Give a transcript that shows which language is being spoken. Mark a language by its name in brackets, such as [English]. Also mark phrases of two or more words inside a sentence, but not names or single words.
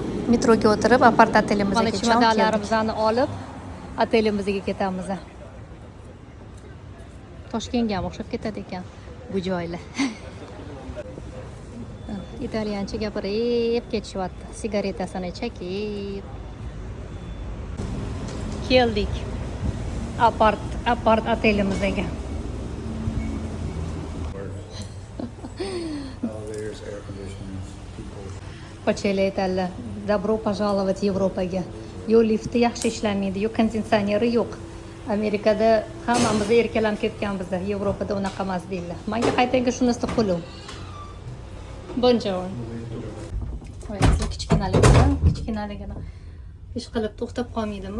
[Uzbek] Metroga o'tirib apart otelimizga keldik. Mana chimodanlarimizni olib otelimizga ketamiz. Toshkentga ham o'xshab ketadi ekan bu joylar. İtalyancha gapirib ketishyapti. Sigaretasini chekib. Keldik. Apart otelimizga. [English] Elevators, air conditioners, people. [Uzbek] Pocheli aytadilar. [Russian] Добро пожаловать Yevropaga. [Uzbek] Yo'l lifti yaxshi ishlamaydi, yo'q konditsioneri yo'q. Amerikada hammamiz erkalanib ketganmiz, Yevropada unaqa emas deydilar. Menga qaytaga shunisi qo'lim. Buongiorno. Voy, kichkinaligini ish qilib to'xtab qolmaydimi?